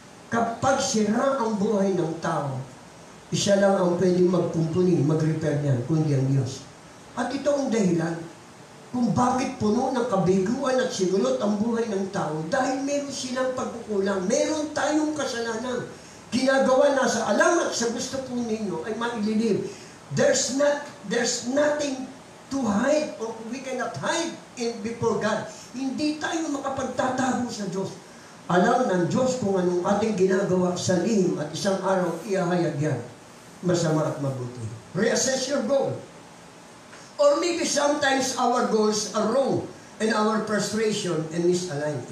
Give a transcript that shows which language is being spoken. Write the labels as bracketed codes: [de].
[tl] Kapag sira ang buhay ng tao, isa lang ang pwedeng magkumpuni, mag-repair niyan, kundi ang Diyos. At ito ang dahilan kung bakit puno ng kabiguan at sigulot ang buhay ng tao dahil meron silang pagkukulang, meron tayong kasalanan. Ginagawa na sa alam at sa gusto po ninyo ay maililim. [en] There's nothing to hide or we cannot hide before God. [tl] Hindi tayo makapagtatago sa Diyos. Alam ng Diyos kung anong ating ginagawa sa lihim at isang araw iahayag yan. Masama at mabuti. [en] Reassess your goal. Or maybe sometimes our goals are wrong and our frustration and misaligned.